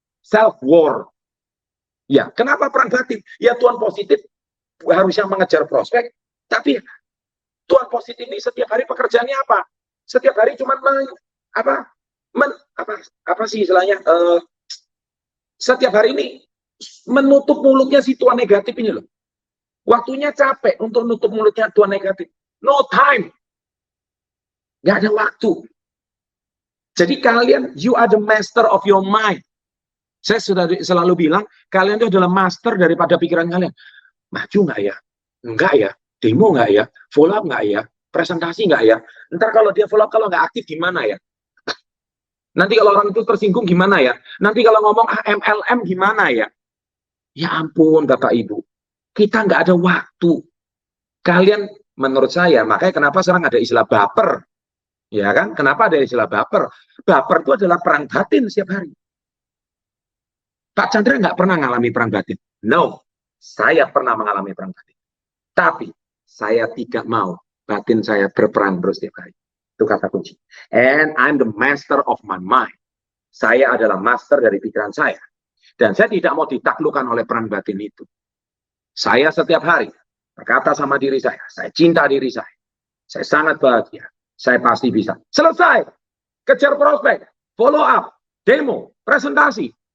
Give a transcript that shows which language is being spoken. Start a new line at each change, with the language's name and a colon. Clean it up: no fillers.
English: Self-war.
Indonesian: Ya, kenapa perang batin? Ya, Tuhan positif harusnya mengejar prospek, tapi Tuhan positif ini setiap hari pekerjaannya apa? Setiap hari cuma apa sih istilahnya? Setiap hari ini menutup mulutnya si Tuhan negatif ini loh. Waktunya capek untuk nutup mulutnya Tuhan negatif.
English: No time.
Indonesian: Nggak ada waktu. Jadi kalian,
English: you are the master of your mind.
Indonesian: Saya sudah selalu bilang, kalian itu adalah master daripada pikiran kalian. Maju nggak ya? Enggak ya? Demo nggak ya? Follow up nggak ya? Presentasi nggak ya? Ntar kalau dia follow up, kalau nggak aktif gimana ya? Nanti kalau orang itu tersinggung gimana ya? Nanti kalau ngomong MLM gimana ya? Ya ampun Bapak Ibu, kita nggak ada waktu. Kalian menurut saya, makanya kenapa sekarang ada istilah baper. Ya kan? Kenapa ada istilah baper? Baper itu adalah perang batin setiap hari. Pak Chandra nggak pernah mengalami perang batin.
English: No,
Indonesian: saya pernah mengalami perang batin. Tapi saya tidak mau batin saya berperang terus setiap hari. Itu kata kunci.
English: And I'm the master of my mind.
Indonesian: Saya adalah master dari pikiran saya. Dan saya tidak mau ditaklukkan oleh perang batin itu. Saya setiap hari berkata sama diri saya cinta diri saya sangat bahagia, saya pasti bisa. Selesai, kejar prospek, follow up, demo, presentasi.